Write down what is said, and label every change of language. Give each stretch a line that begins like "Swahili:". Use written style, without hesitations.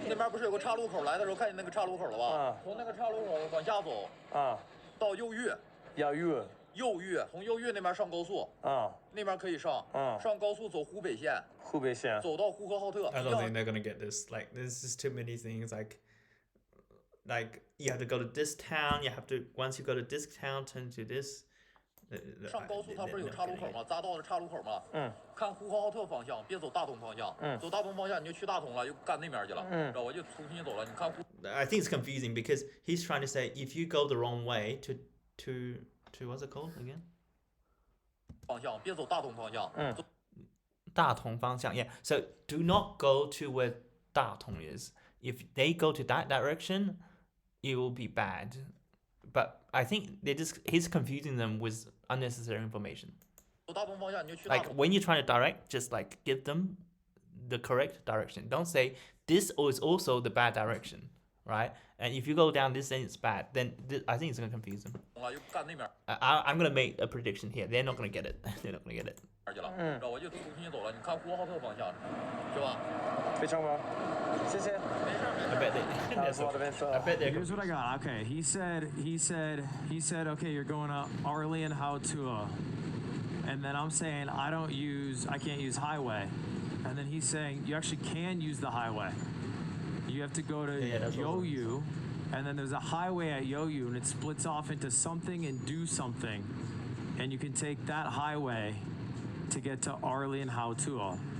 Chinese: 那边不是有个岔路口？来的时候看见那个岔路口了吧？从那个岔路口往下走，到右玉，右玉，从右玉那边上高速，那边可以上，上高速走湖北线，走到呼和浩特。
English: I don't think they're gonna get this. Like, there's just too many things. Like you have to go to this town. You have to once you go to this town, turn to this.
Chinese: 上高速它不是有岔路口吗？匝道的岔路口吗？看呼和浩特方向，别走大同方向。走大同方向你就去大同了，又干那边去了，知道吧？就重新走了。你看。
English: I think it's confusing because he's trying to say if you go the wrong way to what's it called again?
Chinese: 方向，别走大同方向。
English: 大同方向, yeah. So do not go to where 大同 is. If they go to that direction, it will be bad. But I think he's confusing them with unnecessary information. Like when you're trying to direct, just like give them the correct direction. Don't say this is also the bad direction, right? And if you go down this then it's bad, then I think it's going to confuse them. I'm going to make a prediction here. They're not going to get it. They're not going to get it.
Chinese: 我就重新走了。你看呼和浩特方向，是吧？非常好，谢谢。
English: I bet they. Here's what I got. Okay, he said, okay, you're going to Arlian Hautua, and then I'm saying I can't use highway, and then he's saying you actually can use the highway. You have to go to Yoyu, and then there's a highway at Yoyu, and it splits off into something and do something, and you can take that highway to get to Arlian Hautua.